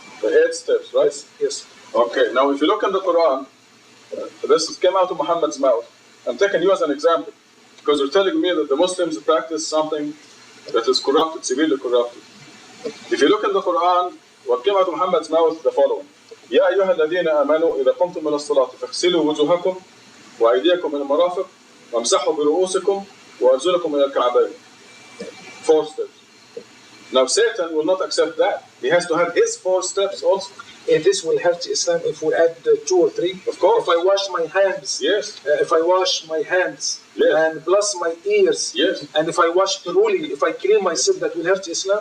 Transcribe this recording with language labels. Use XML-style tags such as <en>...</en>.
<en>The 8 steps, right? Yes. Okay, now if you look in the Quran, this came out of Muhammad's mouth. I'm taking you as an example because you're telling me that the Muslims practice something that is corrupted, severely corrupted. If you look in the Quran, what came out of Muhammad's mouth is the following.</en> <ar>يا أيها الذين آمنوا إذا قمتم إلى الصلاة فاغسلوا وجوهكم وأيديكم إلى المرافق وامسحوا برؤوسكم وأرجلكم إلى الكعبين.</ar> <en>4 steps. Now Satan will not accept that. He has to have his 4 steps also. If this will hurt Islam if we add 2 or 3. Of course. If I wash my hands. Yes. If I wash my hands. Yes. And plus my ears. Yes. And if I wash thoroughly, if I clean myself, that will hurt Islam.</en>